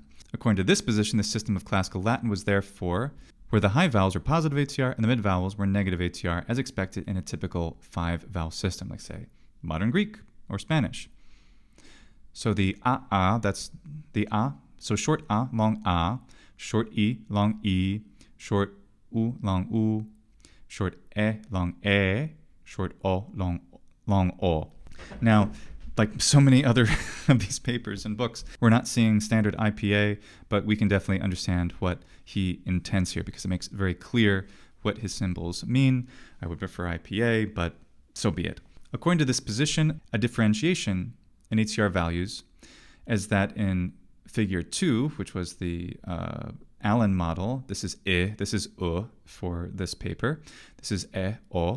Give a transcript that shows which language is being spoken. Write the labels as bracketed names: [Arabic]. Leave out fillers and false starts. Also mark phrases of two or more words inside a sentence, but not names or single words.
[English] According to this position, the system of classical Latin was therefore where the high vowels were positive ATR and the mid vowels were negative ATR, as expected in a typical 5-vowel system, like, say, modern Greek or Spanish. So the a, that's the a. So short a, long a, short I, long I, short u, long u, short long e, short o, long o. Now, like so many other of these papers and books, we're not seeing standard IPA, but we can definitely understand what he intends here because it makes it very clear what his symbols mean. I would prefer IPA, but so be it. According to this position, a differentiation in ATR values as that in figure 2, which was the Allen model, this is I, this is U for this paper, this is O.